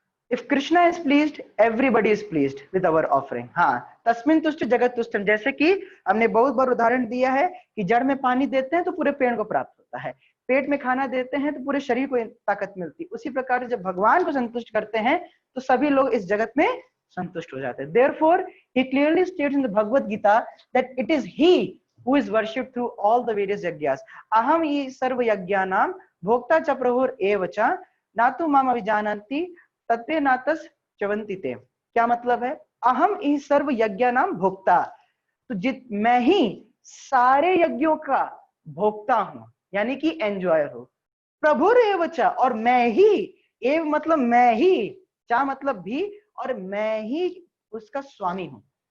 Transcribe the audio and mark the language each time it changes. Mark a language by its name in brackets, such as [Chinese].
[English] If Krishna is pleased, everybody is pleased with our offering. [Hindi] हाँ, [Sanskrit] तस्मिन तुष्ट जगत तुष्टम, [Hindi] जैसे कि हमने बहुत बार उदाहरण दिया है कि जड़ में पानी देते हैं तो पूरे पेड़ को प्राप्त होता है, पेट में खाना देते हैं तो पूरे शरीर को ताकत मिलती है। उसी प्रकार जब भगवान को संतुष्ट करते हैं तो सभी लोग इस जगत में संतुष्ट हो जाते हैं। [English] Therefore, he clearly states in the Bhagavad Gita that it is he who is worshipped through all the various yajnas. [Sanskrit] Aham hi sarva yajnanam bhokta cha prabhur eva cha natu mam avijananti तत्वे नातस चवंती ते। [Hindi] क्या मतलब है, [Sanskrit] अहम ही सर्व यज्ञानाम भोक्ता, [Hindi] तो मैं ही सारे यज्ञों का भोक्ता हूं, यानी कि एंजॉयर हो। [Sanskrit] प्रभुर एव च, [Hindi] और मैं ही, एव मतलब मैं ही, चा मतलब भी, और मैं ही उसका स्वामी हूं।